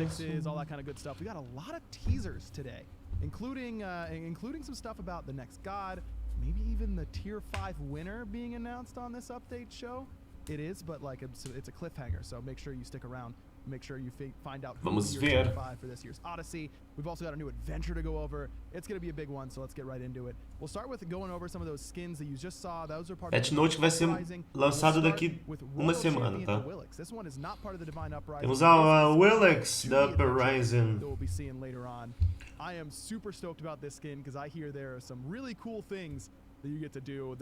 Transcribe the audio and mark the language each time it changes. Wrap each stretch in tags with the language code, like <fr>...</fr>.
<en>fixes, all that kind of good stuff. We got a lot of teasers today, including some stuff about the next god, maybe even the tier 5 winner being announced on this update show. It is, but like it's a cliffhanger, so make sure you stick around. Make sure you find out who's your tier 5 for this year's Odyssey. We've also got a new adventure to go over. It's going to be a big one, so let's get right into it. We'll start with going over some of those skins that you just saw. Those are part of</en> <pt>Patch Note que vai ser lançado daqui uma semana, tá?</pt> <en>This one is not part of the Divine Uprising.</en> <pt>Temos a Willix da Uprising.</pt> <en>That we'll be seeing later on. I am super stoked about this skin because I hear there are some really cool things that you get to do.</en>